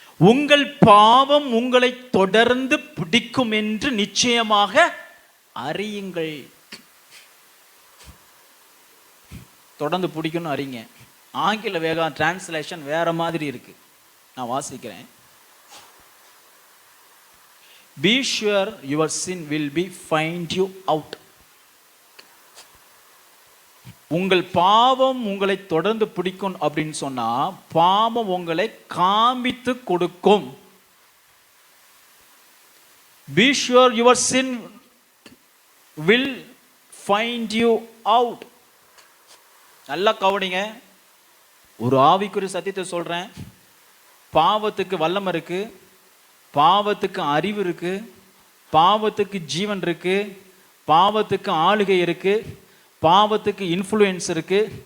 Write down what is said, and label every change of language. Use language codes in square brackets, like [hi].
[ta] உங்கள் பாவம் உங்களை தொடர்ந்து பிடிக்கும் என்று நிச்சயமாக அறியுங்கள். தொடர்ந்து பிடிக்கணும் அறிங்க. ஆங்கில வேகம் டிரான்ஸ்லேஷன் வேற மாதிரி இருக்கு, நான் வாசிக்கிறேன். [en] Be sure your sin will be find you out. [ta] உங்கள் பாவம் உங்களை தொடர்ந்து பிடிக்கும் அப்படின்னு சொன்னா பாவம் உங்களை காண்பித்து கொடுக்கும். [en] Be sure your sin will find you out. [ta] நல்லா கவனிங்க, ஒரு ஆவிக்குரிய சத்தியத்தை சொல்றேன். பாவத்துக்கு வல்லமை இருக்கு, பாவத்துக்கு அறிவு இருக்கு, பாவத்துக்கு ஜீவன் இருக்கு, பாவத்துக்கு ஆளுகை இருக்கு, பாவத்துக்கு இன்ஃப்ளூயன்ஸ் இருக்கு.